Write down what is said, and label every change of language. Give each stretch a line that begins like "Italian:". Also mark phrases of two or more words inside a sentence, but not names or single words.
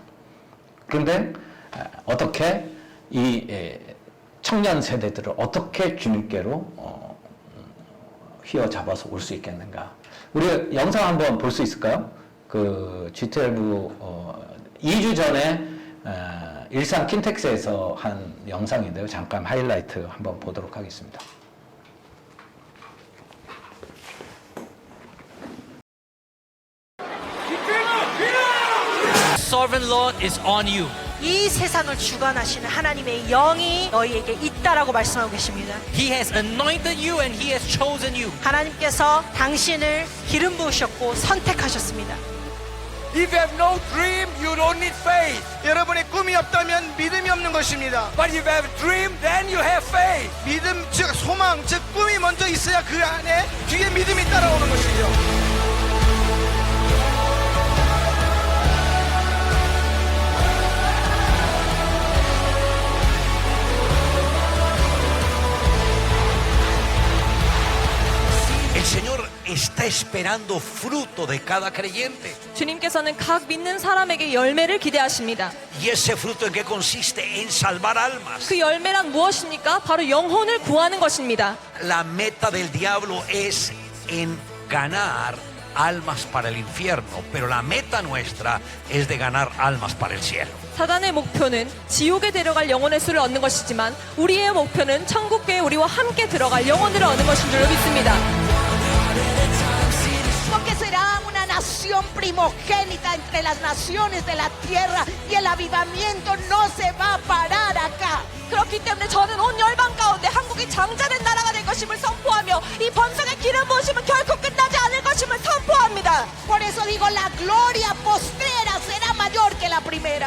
Korean: 그런데 어떻게 이 청년 세대들을 어떻게 주님께로 휘어잡아서 올 수 있겠는가. 우리 영상 한번 볼 수 있을까요? 그 G12 2주 전에 일산 킨텍스에서 한 영상인데요. 잠깐 하이라이트 한번 보도록 하겠습니다.
English: Sovereign Lord is on you.
Korean: 이 세상을 주관하시는 하나님의 영이 너희에게 있다라고 말씀하고 계십니다.
English: He has anointed you and He has chosen you.
Korean: 하나님께서 당신을 기름 부으셨고 선택하셨습니다.
English: If you have no dream, you don't need faith.
Korean: 여러분의 꿈이 없다면 믿음이 없는 것입니다.
English: But if you have a dream, then you have faith.
Korean: 믿음, 즉 소망, 즉 꿈이 먼저 있어야 그 안에 뒤에 믿음이 따라오는 것이죠.
Spanish: El Señor está esperando fruto de cada creyente.
Korean: 주님께서는 각 믿는 사람에게 열매를 기대하십니다.
Spanish: ¿Y ese fruto en qué consiste? En salvar almas.
Korean: 그 열매란 무엇입니까? 바로 영혼을 구하는 것입니다.
Spanish: La meta del diablo es en ganar almas para el infierno, pero la meta nuestra es de ganar almas para el cielo.
Korean: 사단의 목표는 지옥에 데려갈 영혼의 수를 얻는 것이지만 우리의 목표는 천국교회 우리와 함께 들어갈 영혼들을 얻는 것인 줄로 믿습니다.
Spanish: Porque será una nación primogénita entre las naciones de la tierra y el avivamiento no se va a parar acá.
Korean: 그렇기 때문에 저는 온 열방 가운데 한국이 장자된 나라가 될 것임을 선포하며 이 번성의 기름 부으심은 결코 끝나지 않을 것임을 선포합니다.
Spanish: Por eso digo, la gloria postrera será mayor que la primera.